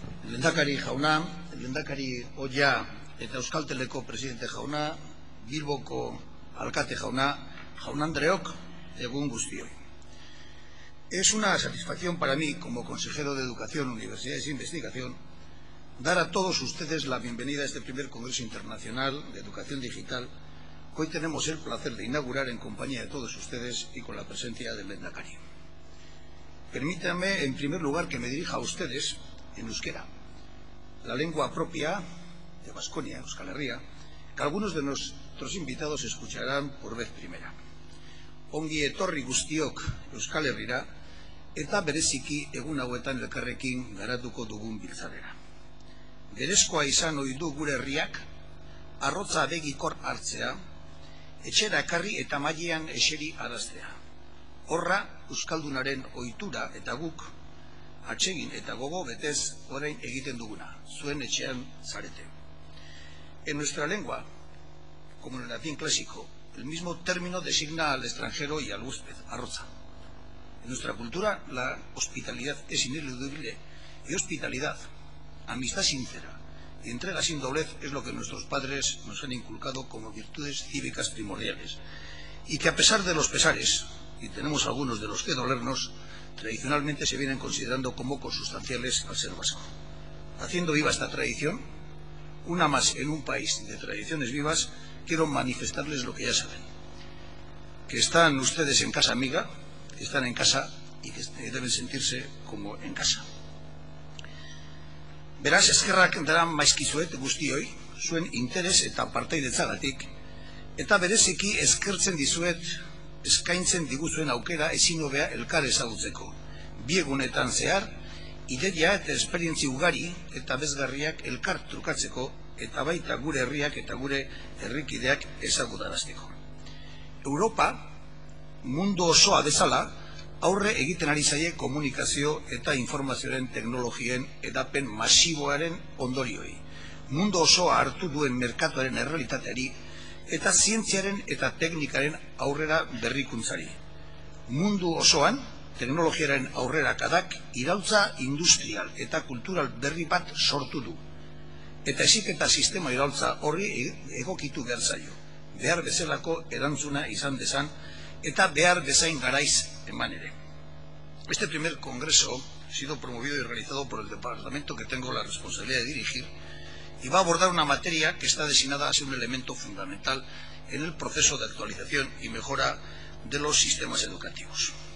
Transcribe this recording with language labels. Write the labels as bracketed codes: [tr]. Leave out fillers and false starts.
[eu] Lehendakari jauna, lehendakari ohia eta Euskalteleko presidente jauna, Bilboko alkate jauna, jaun-andreok, egun guztioi. [es] Es una satisfacción para mí, como consejero de Educación, Universidades e Investigación, dar a todos ustedes la bienvenida a este primer Congreso Internacional de Educación Digital, que hoy tenemos el placer de inaugurar en compañía de todos ustedes y con la presencia del lehendakari. Permítanme, en primer lugar, que me dirija a ustedes en euskera, la lengua propia de Baskonia, Euskal Herria, que algunos de nuestros invitados escucharán por vez primera. [eu] Ongi etorri guztiok Euskal Herrira, eta bereziki egun hauetan elkarrekin garatuko dugun biltzarera. Berezkoa izan ohi du gure herriak, arrotza begikor hartzea, etxera ekarri eta mailean eseri araztea. Horra, euskaldunaren ohitura eta guk, atsegin eta gogo betez orain egiten duguna, zuen etxean zarete. [es] En nuestra lengua, como en el latín clásico, el mismo término designa al extranjero y al huésped, arroza. En nuestra cultura, la hospitalidad es ineludible y hospitalidad, amistad sincera y entrega sin doblez es lo que nuestros padres nos han inculcado como virtudes cívicas primordiales y que a pesar de los pesares, y tenemos algunos de los que dolernos, tradicionalmente se vienen considerando como consustanciales al ser vasco. Haciendo viva esta tradición, una más en un país de tradiciones vivas, quiero manifestarles lo que ya saben, que están ustedes en casa amiga, que están en casa y que deben sentirse como en casa. [eu] Beraz, eskerrak dara maizkizuet guztioi, zuen interes eta partaidetzagatik, eta bereziki eskertzen dizuet eskaintzen diguzuen aukera ezin hobea elkar ezagutzeko. Bi egunetan zehar, ideia eta esperientzi ugari eta bezgarriak elkar trukatzeko eta baita gure herriak eta gure herrikideak ezagutarazteko. Europa, mundu osoa bezala, aurre egiten ari zaie komunikazio eta informazioaren teknologien edapen masiboaren ondorioi. Mundu osoa hartu duen merkatuaren errealitateari eta zientziaren eta teknikaren aurrera berrikuntzari. Mundu osoan, teknologiaren aurrerakadak iraultza industrial eta kultural berri bat sortu du. Eta heziketa sistema iraultza horri egokitu behar zaio, behar bezalako erantzuna izan dezan eta behar bezain garaiz eman ere. [es] Este primer congreso ha sido promovido y realizado por el departamento que tengo la responsabilidad de dirigir y va a abordar una materia que está destinada a ser un elemento fundamental en el proceso de actualización y mejora de los sistemas educativos.